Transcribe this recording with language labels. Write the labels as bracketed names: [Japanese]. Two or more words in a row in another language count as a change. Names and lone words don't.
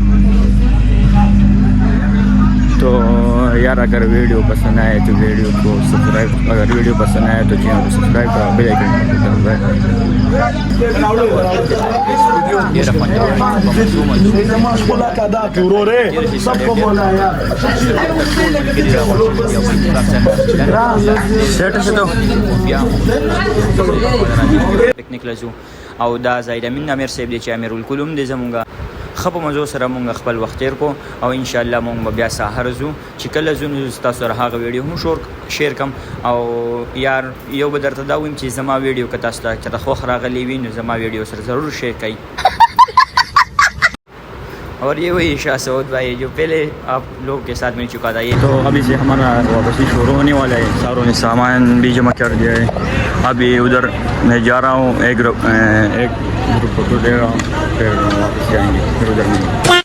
[Urdu] تو یار اگر ویڈیو پسند آئے تو ویڈیو کو سبسکرائب، اگر ویڈیو پسند آئے تو چینل کو سبسکرائب کرو, [English] bell icon [Urdu] یہ رفع سب کو بولا یار [Pashto] पिकनिक लजू او دا زاید امین امیر صاحب دی چې امیر الکلوم دی زمونږه خپ مزو سره مونږ خپل وخت تیر کو او [Arabic] ان شاء الله [Pashto] مونږ بیا سحر زو چې کله زو تاسو سره هغه ویډیو هم شیر کم او یار یو به درته دا ویم چې زما ویډیو که تاسو ته خو راغلی وي نو زما ویډیو سره ضرور شیر کړئ [Urdu] اور یہ وہی شاہ سعود بھائی جو پہلے آپ لوگ کے ساتھ مل چکا تھا یہ تو ابھی سے ہمارا واپسی شروع ہونے والا ہے ساروں نے سامان بھی جمع کر دیا ہے ابھی ادھر میں جا رہا ہوں ایک [English] group photo [Urdu] لے رہا ہوں پھر واپس جائیں گے پھر ادھر ملیں گے